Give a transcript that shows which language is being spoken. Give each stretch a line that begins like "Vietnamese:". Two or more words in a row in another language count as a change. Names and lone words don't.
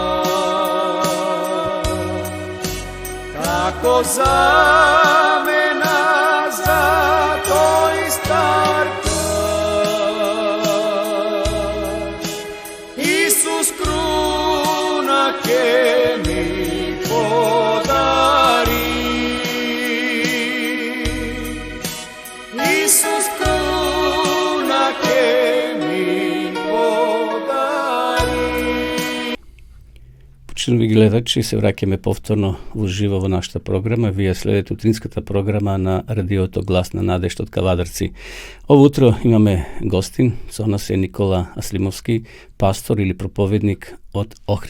Macedonian: Како замена за твој стар крст, Исус круна ќе ми подари. Исус круна ќе ми подари. Почитаеми гледачи, се враќаме повторно уживо во нашата програма. Вие следите утринската програма на радиото Глас на надежда од Кавадарци. Ово утро имаме гостин, со нас е Никола Аслимовски, пастор или проповедник од Охрид.